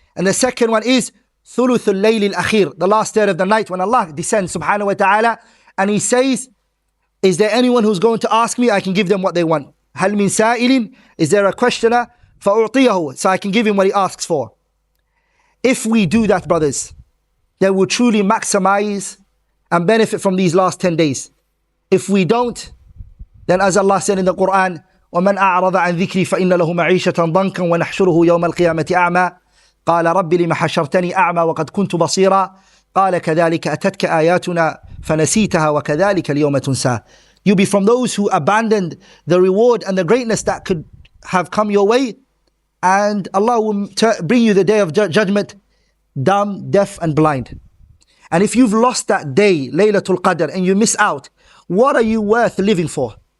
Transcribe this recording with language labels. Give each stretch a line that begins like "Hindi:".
English: And the second one is
Arabic: ثلث الليل الأخير,
English: the last third of the night when Allah descends subhanahu wa ta'ala and He says, is there anyone who's going to ask me? I can give them what they want.
Arabic: هل من سائل,
English: is there a questioner?
Arabic: فأعطيه,
English: so I can give him what he asks for. If we do that, brothers, then we'll truly maximize and benefit from these last 10 days. If we don't, then as Allah said in the Quran,
Arabic: وَمَنْ أَعْرَضَ عَنْ ذِكْرِي فَإِنَّ لَهُ مَعِيشَةً ضَنْكًا وَنَحْشُرُهُ يَوْمَ الْقِيَامَةِ أَعْمَى قال رب لم حشرتني أعمى وقد كنت بصيرا قال كذلك أتتك آياتنا فنسيتها وكذلك اليوم تنسى.
English: You'll be from those who abandoned the reward and the greatness that could have come your way, and Allah will bring you the day of judgment dumb, deaf and blind. And if you've lost that day, Laylatul Qadr, and you miss out, what are you worth living for?